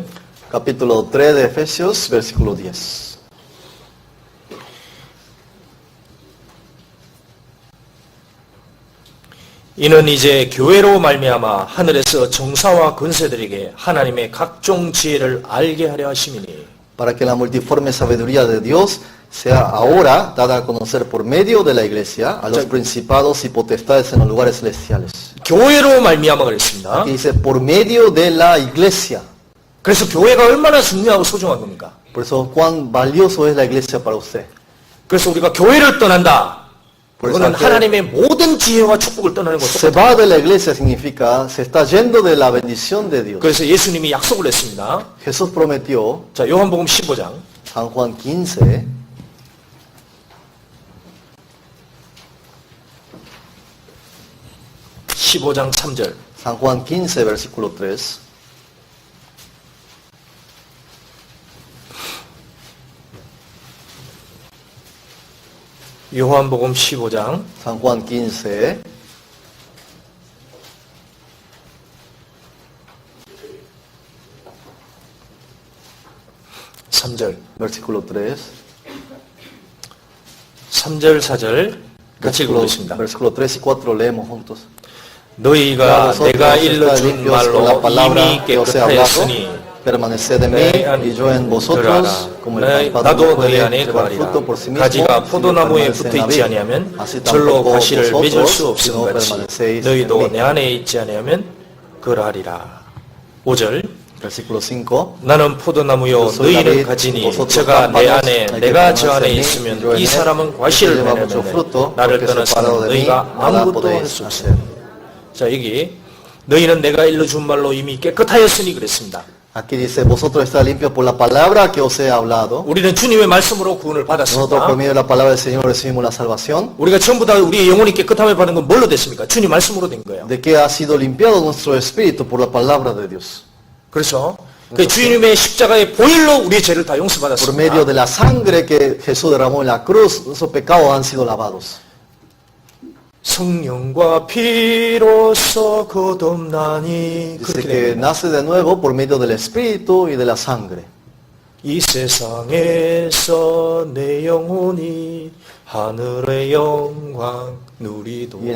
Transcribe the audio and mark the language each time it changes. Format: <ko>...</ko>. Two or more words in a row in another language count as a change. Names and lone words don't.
<es>Capítulo 3 de Efesios, versículo 10.</es> <ko>이는 이제 교회로 말미암아 하늘에서 정사와 권세들에게 하나님의 각종 지혜를 알게 하려 하심이니</ko> <es>Para que la multiforme sabiduría de Dios sea ahora dada a conocer por medio de la iglesia a los principados y potestades en los lugares celestiales.</es> <ko>교회로 말미암아 그랬습니다.</ko> <es>Aquí dice por medio de la iglesia.</es> <ko>그래서 교회가 얼마나 중요하고 소중한 겁니까?</ko> <es>Por eso cuán valioso es la iglesia para usted.</es> <ko>그래서 우리가 교회를 떠난다. 그거는 그래서 하나님의 모든 지혜와 축복을 떠나는</ko> <es>Se</es> <ko>것도.</ko> <es>va de la iglesia significa se está yendo de la bendición de Dios.</es> <ko>그래서 예수님이 약속을 했습니다.</ko> <es>Jesús prometió,</es> <ko>자, 요한복음 15장</ko> <es>San Juan 15,</es> <ko>15장 3절.</ko> <es>San Juan 15, versículo 3.</es> <ko>요한복음 15장</ko> <es>San Juan 15,</es> <ko>3절.</ko> <es>versículo 3.</es> <ko>3절 4절 같이 읽어보겠습니다.</ko> <es>Versículo 3 y 4 leemos juntos.</es> <ko>너희가 내가 일러준 말로 이미 깨끗하였으니</ko> <es>Permaneced en mí y yo en vosotros, como el pámpano</es> <ko>나도</ko> <es>no</es> <ko>너희</ko> <es>puede</es> <ko>안에</ko> <es>llevar</es> <ko>거하리라.</ko> <es>fruto por sí mismo,</es> <ko>가지가</ko> <es>si</es> <ko>포도나무에</ko> <es>no permanece</es> <ko>붙어</ko> <es>en la</es> <ko>있지</ko> <es>vid.</es> <ko>아니하면</ko> <es>Así</es> <ko>절로</ko> <es>tampoco</es> <ko>과실을 맺을</ko> <es>vosotros,</es> <ko>수</ko> <es>si no</es> <ko>없음 같이</ko> <es>permanecéis en</es> <ko>너희도</ko> <es>mí.</es> <ko>내 안에 있지 아니하면 그러하리라. 5절</ko> <es>Versículo 5.</es> <ko>나는 포도나무요 너희는 가지니 저가 내 안에 내가 저 안에 있으면 이 사람은 과실을 맺으면 나를 떠나서는 너희가 아무것도 할 수 없어요. 자, 여기 너희는 내가 일러준 말로 이미 깨끗하였으니 그랬습니다.</ko> <es>Aquí dice, vosotros estáis limpios por la palabra que os he hablado.</es> <ko>우리는 주님의 말씀으로 구원을</ko> <es>Nosotros por</es> <ko>받았습니다.</ko> <es>medio de la palabra del Señor recibimos la salvación.</es> <ko>우리가 전부 다 우리의 영혼이 깨끗함을 받은 건 뭘로 됐습니까? 주님 말씀으로 된 거예요.</ko> <es>¿De qué ha sido limpiado nuestro espíritu? Por la palabra de Dios.</es> <ko>그래서 그 주님의 십자가의 보혈로 우리의 죄를 다</ko> <es>Por</es> <ko>용서받았습니다.</ko> <es>medio de la sangre que Jesús derramó en la cruz, nuestros pecados han sido lavados.</es> <ko>성령과 피로써 거듭나니</ko> <es>Dice</es> <ko>그렇게</ko> <es>que</es> <ko>됩니다.</ko> <es>nace de nuevo por medio del espíritu y de la sangre.</es> <ko>이 세상에서 내 영혼이 하늘의 영광</ko> <es>Y en</es> <ko>누리도다.</ko>